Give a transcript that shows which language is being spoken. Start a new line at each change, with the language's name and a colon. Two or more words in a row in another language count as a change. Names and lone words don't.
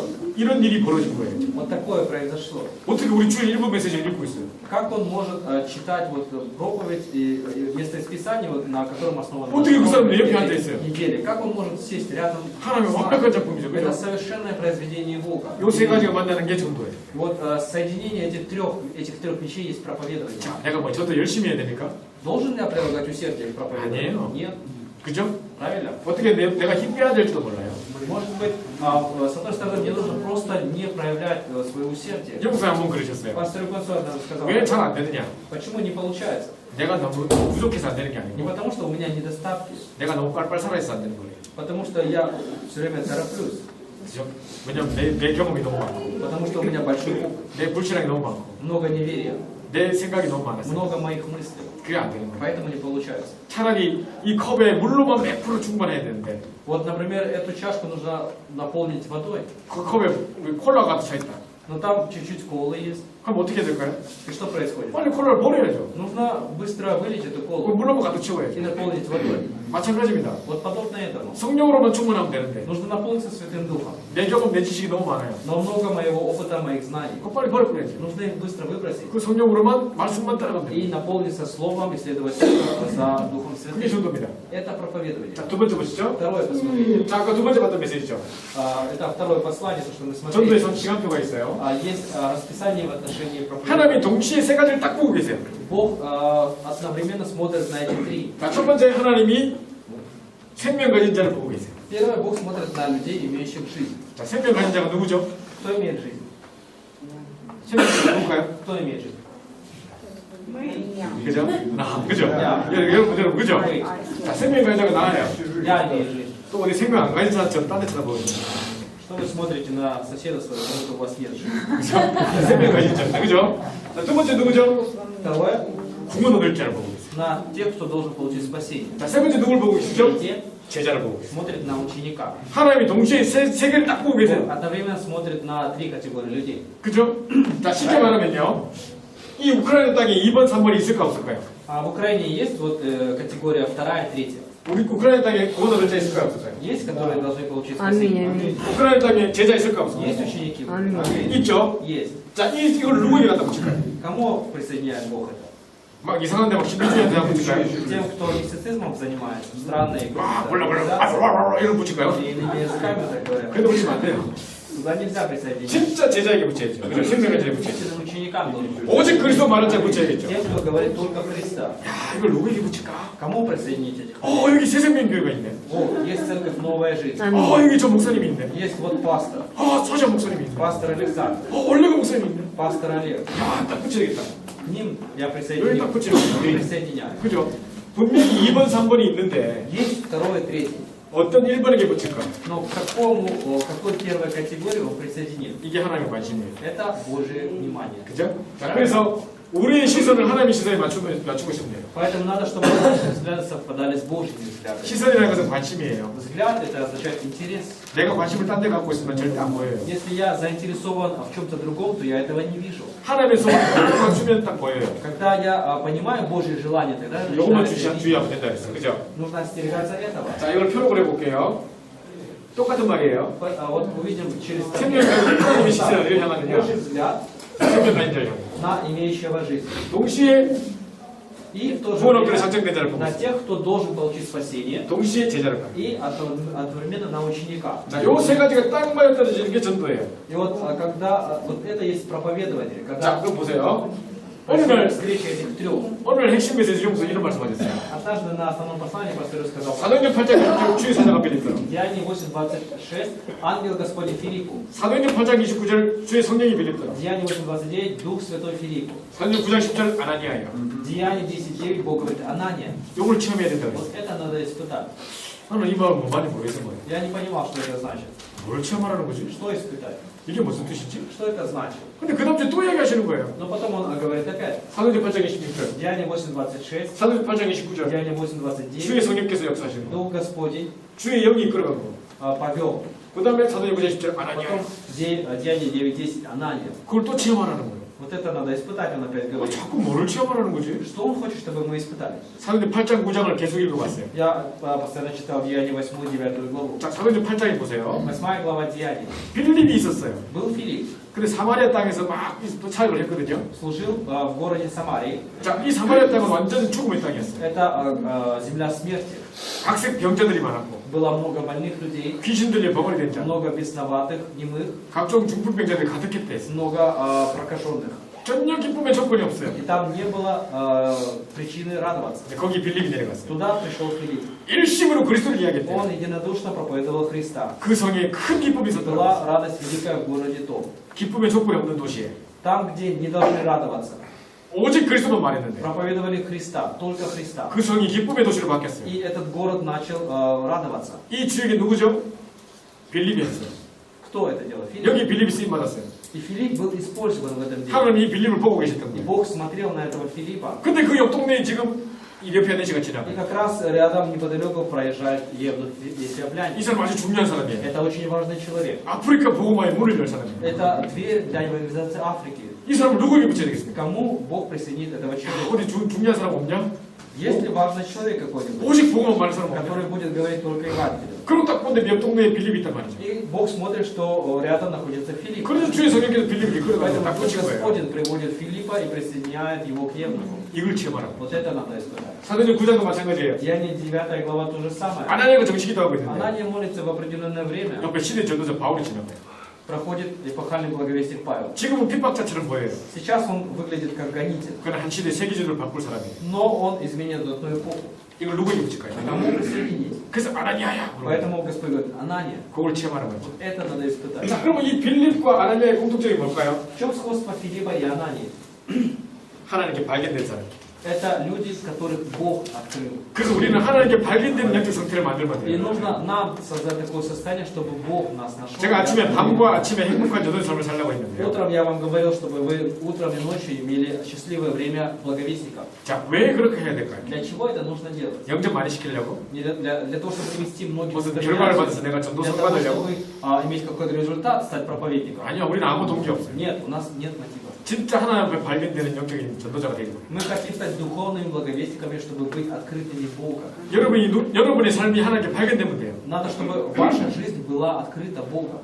Korean: 이런 일이 벌어진 거예요.
Russian: Вот такое произошло.
Korean: 어떻게 우리 주일 일부 메시지를 읽고 있어요?
Russian: Как он может читать вот проповедь и место из Писания, вот, на котором основана
Korean: 어떻게 그 사람 내 옆에 앉아 있어요?
Russian: недели? Как он может сесть рядом
Korean: 하나님의
Russian: с
Korean: 완벽한
Russian: нами?
Korean: 작품이죠.
Russian: Это
Korean: 그죠?
Russian: совершенное произведение Бога.
Korean: 요 세 가지가 만나는 게 전도예요.
Russian: Вот соединение этих трех вещей есть проповедование.
Korean: 자, 내가 뭐 저도 열심히 해야 되니까?
Russian: Должен ли я прилагать усердие к проповедованию?
Korean: Ани요.
Russian: Нет.
Korean: 그죠?
Russian: Правильно?
Korean: 어떻게 내가 힘 빼야 될지도 몰라요.
Russian: Может быть, с одной стороны, мне нужно просто не проявлять свое усердие.
Korean: 영국사에 한번 그러셨어요.
Russian: Пастор Иконсуар сказал:
Korean: 왜 잘 안 되느냐?
Russian: почему не получается?
Korean: 내가 너무 부족해서 안 되는 게
Russian: Не
Korean: 아니고
Russian: потому, что у меня недостатки,
Korean: 내가 너무 빨빨 살아있어 안 되는 거예요.
Russian: потому что я все время тороплюсь,
Korean: 그죠? 왜냐면 내 경험이 너무 많고
Russian: потому что у меня большой опыт,
Korean: 내 불신앙이 너무 많고
Russian: много неверия,
Korean: 내 생각이 너무 많았어요.
Russian: много моих мыслей,
Korean: 그게 안 되는 거예요.
Russian: поэтому не получается.
Korean: 차라리 이 컵에 물로만 100% 충분해야 되는데
Russian: Вот, например, эту чашку нужно наполнить водой,
Korean: 그 컵에 콜라가 차 있다.
Russian: но там чуть-чуть колы есть.
Korean: 그럼 어떻게 될까요?
Russian: И что происходит?
Korean: 빨리 콜라를 버려야죠.
Russian: Нужно быстро вылить эту
Korean: 그
Russian: колу
Korean: 물로만 가득
Russian: и
Korean: 채워야죠.
Russian: наполнить водой.
Korean: 마찬가지입니다.
Russian: Вот подобно этому.
Korean: 성령으로만 충분하면 되는데
Russian: Нужно наполниться Святым Духом.
Korean: 내 경험, 내 지식이 너무 많아요.
Russian: Но много моего опыта, моих знаний.
Korean: 그거 빨리 버려버려야지.
Russian: Нужно их быстро выбросить.
Korean: 그 성령으로만 말씀만 따라가면 돼요.
Russian: И наполниться Словом, и следовать за Духом
Korean: 그게
Russian: Святым.
Korean: 전도입니다.
Russian: Это проповедование.
Korean: 자, 두 번째 보시죠.
Russian: Второе посмотрите.
Korean: 자, 아까 두 번째 봤던 메시지죠.
Russian: Это второе послание, то, что мы
Korean: 전도에
Russian: смотрели.
Korean: 시간표가 있어요.
Russian: Есть расписание в отношении
Korean: 하나님이
Russian: проповедования.
Korean: 동시에 세 가지를 딱 보고 계세요.
Russian: Бог одновременно смотрит на эти три.
Korean: 자, 첫 번째 하나님이 생명 가진 자를 보고 계세요.
Russian: Первое, Бог смотрит на людей, имеющих жизнь.
Korean: 자, 생명 가진 자가 누구죠?
Russian: Кто имеет жизнь?
Korean: 생명 가진 자 누굴까요?
Russian: Кто имеет жизнь?
Korean: 그죠? 나, 그죠? 야. 여러분, 그죠?
Russian: Мы.
Korean: 자, 생명 가진 자가 나예요.
Russian: Я имею жизнь.
Korean: 또 어디 생명 안 가진 사람처럼 딴 데 쳐다보고
Russian: Что вы смотрите на соседа своего, как будто у вас нет жизни?
Korean: 그죠? 생명 가진 자, 그죠? 자, 두 번째 누구죠?
Russian: Второе,
Korean: 구원 얻을 자를 보고 계세요.
Russian: на тех, кто должен получить спасение.
Korean: 자, 세 번째 누굴 보고 계시죠?
Russian: Третье,
Korean: 제자를 보고 계세요.
Russian: смотрит на ученика.
Korean: 하나님이 동시에 세 개를 딱 보고 계세요.
Russian: Одновременно смотрит на три категории людей.
Korean: 그죠? 자, 쉽게 말하면요. 이 우크라이나 땅에 2번, 3번이 있을까 없을까요?
Russian: А в Украине есть вот категория вторая, третья.
Korean: 우리 우크라이나 땅에 구원 얻을 자 있을까 없을까요?
Russian: Есть, которые должны получить спасение.
Korean: 우크라이나 땅에 제자 있을까 없을까요?
Russian: Есть ученики.
Korean: 있죠?
Russian: Есть.
Korean: 자, 이걸 누구에게 갖다 붙일까요?
Russian: Кому присоединяет Бог это?
Korean: 막 이상한데 막 신비주의한테 갖다 붙일까요?
Russian: Тем, кто мистицизмом занимается, странные
Korean: 와, 몰라, 이런 붙일까요?
Russian: и иными языками так говорят.
Korean: 그래도 붙이면 안 돼요.
Russian: Туда нельзя присоединиться.
Korean: 진짜 제자에게 붙여야죠. 그죠? 생명의 제자에 붙여야죠.
Russian: Истинным ученикам должен быть.
Korean: 오직 그리스도 말한 자에 붙여야겠죠.
Russian: Тем, кто говорит только Христа.
Korean: 야, 이걸 누구에게 붙일까?
Russian: Кому присоединить этих?
Korean: 여기 새생명교회가 있네.
Russian: О, есть церковь «Новая жизнь».
Korean: 여기 저 목사님이 있네.
Russian: Есть вот пастор.
Korean: 서장 목사님이 있네.
Russian: Пастор Александр.
Korean: 원래가 목사님이 있네.
Russian: Пастор Олег.
Korean: 딱 붙여야겠다.
Russian: К ним я
Korean: 여기 딱
Russian: присоединю.
Korean: 붙이는 거예요.
Russian: Присоединяю.
Korean: 그죠? 분명히 2번, 3번이 있는데
Russian: Есть второй, третий.
Korean: 어떤 1번에게 붙일까?
Russian: Но к какой первой категории он присоединит?
Korean: 이게 하나님의 관심이에요.
Russian: Это Божие внимание.
Korean: 그죠? 자, 그래서 우리의 시선을 하나님의 시선에 맞추고 싶네요.
Russian: Поэтому надо, чтобы наши взгляды совпадали с Божьими взглядами.
Korean: 시선이라는 것은 관심이에요.
Russian: Взгляд это означает интерес.
Korean: 내가 관심을 딴 데 갖고 있으면 절대 안 보여요.
Russian: Если я заинтересован в чем-то другом, то я этого не вижу.
Korean: 하나님의 소원을 맞추면 딱 보여요.
Russian: Когда я понимаю Божье желание, тогда я
Korean: 요것만
Russian: начинаю это видеть.
Korean: 주의하면 된다 했어. 그죠?
Russian: Нужно остерегаться этого.
Korean: 자, 이걸 표록을 해볼게요. 똑같은 말이에요.
Russian: Вот увидим через
Korean: 하나님의 시선을 어디를 향하느냐?
Russian: Божий взгляд
Korean: 생명 가진 자를 향해.
Russian: на имеющего жизнь.
Korean: 동시에
Russian: И в то же
Korean: 구원 얻기를
Russian: время
Korean: 작정된 자를 보고
Russian: на
Korean: 있어요.
Russian: тех, кто должен получить спасение,
Korean: 동시에 제자를 가요.
Russian: и одновременно на ученика.
Korean: 자, 요 세 가지가 딱 맞아 떨어지는 게 전도예요.
Russian: И вот когда вот это есть проповедование,
Korean: 자,
Russian: когда
Korean: 그럼 보세요. 어느 날
Russian: встреча этих трех.
Korean: 오늘 핵심 메시지 중에서 이런 말씀하셨어요.
Russian: Однажды на основном послании пастор сказал:
Korean: 사도행전 8장 주의 사자가 빌립더라.
Russian: Деяние 8:26, ангел Господень Филиппу.
Korean: 사도행전 8장 29절 주의 성령이 빌립더라.
Russian: Деяние 8:29, Дух Святой Филиппу.
Korean: 사도행전 9장 10절 아나니아예요.
Russian: Деяние 10:9, Бог говорит: Анания.
Korean: 요걸 체험해야 된다고
Russian: Вот
Korean: 했어요.
Russian: это надо испытать.
Korean: 나는 이 말을 뭐 많이 모르겠어 뭐예요.
Russian: Я не понимал, что это значит.
Korean: 뭘 체험하라는 거지?
Russian: Что испытать?
Korean: 이게 무슨 뜻이지?
Russian: Что это значит?
Korean: 근데 그 다음 주에 또 이야기하시는 거예요.
Russian: Но потом он говорит опять.
Korean: 사도행전 8장 26절,
Russian: Деяние 8:26,
Korean: 사도행전 8장 29절.
Russian: Деяние
Korean: 주의
Russian: 8:29,
Korean: 성령께서 역사하시는 거.
Russian: Дух Господень
Korean: 주의 영이 이끌어간 거.
Russian: повел.
Korean: 그 다음에 사도행전 9장 10절 아나니아.
Russian: Потом Деяние 9:10, Анания.
Korean: 그걸 또 체험하라는 거예요.
Russian: Вот это надо испытать, он опять говорит.
Korean: 자꾸 뭐를 체험하라는 거지?
Russian: Что он хочет, чтобы мы испытали?
Korean: 사도행전 8장 9장을 계속 읽어봤어요.
Russian: Я постоянно читал Деяние 8-9 главу.
Korean: 자, 사도행전 8장에 보세요.
Russian: 8 глава Деяний.
Korean: 빌립이 있었어요.
Russian: Был Филипп,
Korean: 근데 사마리아 땅에서 막 또 사역을 했거든요.
Russian: служил в городе Самарии.
Korean: 자, 이 사마리아 땅은 완전 죽음의 땅이었어요.
Russian: Это земля смерти.
Korean: 각색 병자들이 많았고,
Russian: Было много больных людей,
Korean: 귀신 들려 벙어리 된 자,
Russian: много бесноватых, немых,
Korean: 각종 중풍병자들이 가득했대.
Russian: много прокаженных.
Korean: 전혀 기쁨의 조건이 없어요.
Russian: И там не было причины радоваться.
Korean: 근데 거기 빌립이 내려갔어요.
Russian: Туда пришел Филипп.
Korean: 일심으로 그리스도를 이야기했대요.
Russian: Он единодушно проповедовал Христа.
Korean: 그 성에 큰 기쁨이 있었더라고요.
Russian: Была радость великая в городе Том.
Korean: 기쁨의 조건이 없는 도시에
Russian: Там, где не должны радоваться.
Korean: 오직 그리스도만 말했는데
Russian: Проповедовали Христа, только Христа.
Korean: 그 성이 기쁨의 도시로 바뀌었어요.
Russian: И этот город начал радоваться.
Korean: 이 주역이 누구죠? 빌립이었어요.
Russian: Кто это делал? Филипп.
Korean: 여기 빌립이 쓰임 받았어요.
Russian: И Филипп был использован в этом деле.
Korean: 하나님 이 빌립을 보고 계셨던
Russian: И
Korean: 거예요.
Russian: Бог смотрел на этого Филиппа.
Korean: 근데 그 옆 동네에 지금 이 에피아 씨가
Russian: И
Korean: 지나가요.
Russian: как раз рядом, неподалеку, проезжает Евнух
Korean: 이
Russian: Эфиопляне.
Korean: 사람 아주 중요한 사람이에요.
Russian: Это очень важный человек.
Korean: 아프리카 보호마의 문을 열 사람이에요.
Russian: Это дверь для евангелизации Африки.
Korean: 이 사람을 누구에게 붙여야 되겠습니까?
Russian: Кому Бог присоединит этого человека?
Korean: 어디 중요한 사람 없냐?
Russian: Если важный человек какой-нибудь,
Korean: 오직 복음만 말하는 사람
Russian: который
Korean: 없냐?
Russian: будет говорить только Евангелие.
Korean: 그럼 딱 보는데 옆 동네에 빌립이 있단 말이죠.
Russian: И Бог смотрит, что рядом находится Филипп.
Korean: 그래서 주의 성령께서 빌립이 그래가지고
Russian: Поэтому
Korean: 딱
Russian: Дух
Korean: 붙인 거예요.
Russian: Господень приводит Филиппа и присоединяет его к Евнуху.
Korean: 이걸 체험하라고.
Russian: Вот это надо испытать.
Korean: 사도행전 9장도 마찬가지예요.
Russian: Деяние 9 глава то же самое.
Korean: 아나니아가 정식기도 하고 있는데
Russian: Анания молится в определенное время.
Korean: 옆에 시대 전도자 바울이 지나가요.
Russian: Проходит эпохальный благовестник Павел.
Korean: 지금은 핍박자처럼 보여요.
Russian: Сейчас он выглядит как гонитель.
Korean: 그는 한 시대 세계주의를 바꿀 사람이에요.
Russian: Но он изменит одну эпоху.
Korean: 이걸 누구에게 붙일까요?
Russian: Кому присоединить?
Korean: 그래서 아나니아야.
Russian: Поэтому Господь говорит, Анания,
Korean: 그걸 체험하는 거죠.
Russian: вот это надо испытать.
Korean: 자, 그러면 이 빌립과 아나니아의 공통점이 뭘까요?
Russian: В чем сходство Филиппа и Анании?
Korean: 하나님께 발견된 사람.
Russian: Это люди, которых Бог открыл.
Korean: 그래서 우리는 하나님께 발견된 영적 상태를 만들면
Russian: И
Korean: 돼요.
Russian: нужно нам создать такое состояние, чтобы Бог нас нашел.
Korean: 제가 아침에 밤과 아침에 행복한 저도 삶을 살라고 했는데요.
Russian: Утром я вам говорил, чтобы вы утром и ночью имели счастливое время благовестника.
Korean: 자, 왜 그렇게 해야 될까요?
Russian: Для чего это нужно делать?
Korean: 영접 많이 시키려고?
Russian: Не для того, чтобы привести многих
Korean: 무슨
Russian: к
Korean: 결과를
Russian: конверсии?
Korean: 받아서 내가
Russian: Для
Korean: 전도서
Russian: того,
Korean: 받으려고?
Russian: чтобы иметь какой-то результат, стать проповедником?
Korean: 아니요, 우리는 아무 동기 없어요.
Russian: Нет, у нас нет мотива.
Korean: 진짜 하나님 앞에 발견되는 영적인 전도자가 되는 거예요.
Russian: Мы хотим стать духовными благовестниками, чтобы быть открытыми Бога.
Korean: 여러분의 삶이 하나님께 발견되면 돼요.
Russian: Надо, чтобы ваша жизнь была открыта Богом.